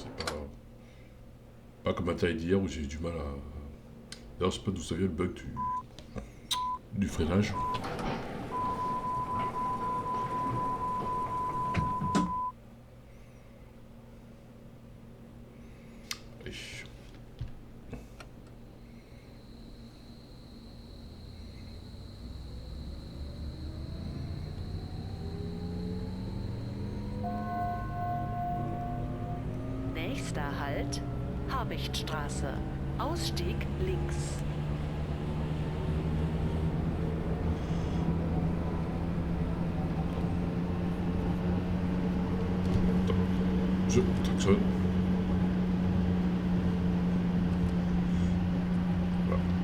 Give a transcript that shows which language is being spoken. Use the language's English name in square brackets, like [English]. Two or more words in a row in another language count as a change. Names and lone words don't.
[French] C'est pas comme le matériel d'hier où j'ai eu du mal à. D'ailleurs, je sais pas d'où ça vient le bug du freinage. Allez. [German] Nächster Halt, Habichtstraße. Ausstieg links. [French] Je klaxonne. Voilà.